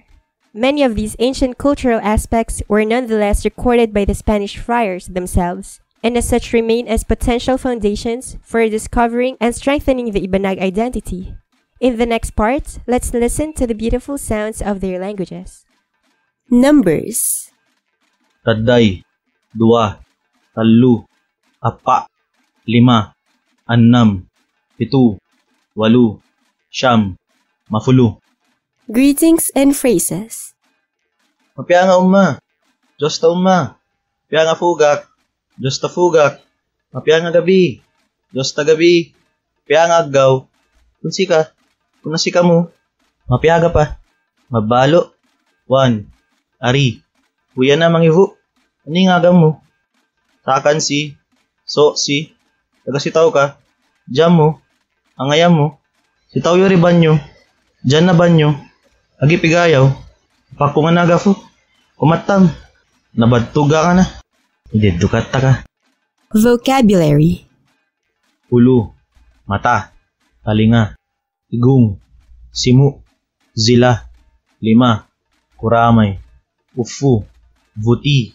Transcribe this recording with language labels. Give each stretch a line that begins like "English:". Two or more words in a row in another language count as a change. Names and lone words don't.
English: Many of these ancient cultural aspects were nonetheless recorded by the Spanish friars themselves, and as such remain as potential foundations for discovering and strengthening the Ibanag identity. In the next part, let's listen to the beautiful sounds of their languages. Numbers.
Ibanag: Taday, dua, tallu, apa, lima, annam, pitu, walu, siyam, mafulu.
English: Greetings and phrases.
Ibanag: Mapya nga umma, Diyos ta umma, mapya nga fugak, Diyos ta fugak, mapya nga gabi, Diyos ta gabi, mapya nga aggaw, kung nasika mo, mapya ga pa, mabalo, wan, ari, kuya na mangihu, ani nga agam mo, takan si, so si, tagasitaw ka, jam mo, angayam mo, sitaw yori banyo, dyan na banyo, agi pigayaw, pakungan na gafo, kumatam, nabadtuga ka na, idedukat ta ka.
English: Vocabulary.
Ibanag: Ulo, mata, talinga, igong, simu, zila, lima, kuramay, ufu, vuti,